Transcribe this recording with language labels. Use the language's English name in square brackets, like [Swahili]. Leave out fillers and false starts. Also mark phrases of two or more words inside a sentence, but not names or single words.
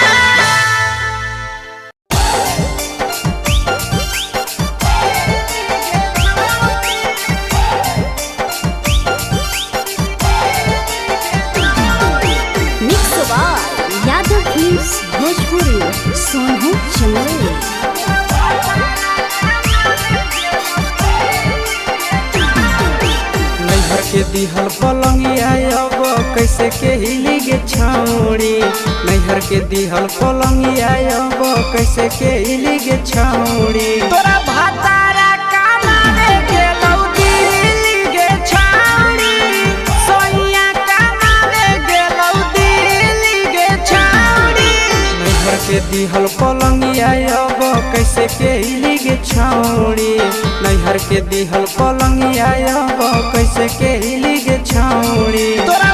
[English] mix by यादव फिल्म्स भोजपुरी सोनू चंदेल। [Angika] नैहर के दिहल पलंगिया अब कैसे के हिली गे छौड़ी नैहर के दिहल पलंगिया अब कैसे के हिली गे छौड़ी तोरा भातारा कामारे गेलौ दिल्ली गे छौड़ी सोइया कामारे गेलौ दिल्ली गे छौड़ी नैहर के दिहल पलंगिया अब कैसे के हिली गे छौड़ी नैहर के दिहल पलंगिया अब कैसे के हिली गे छौड़ी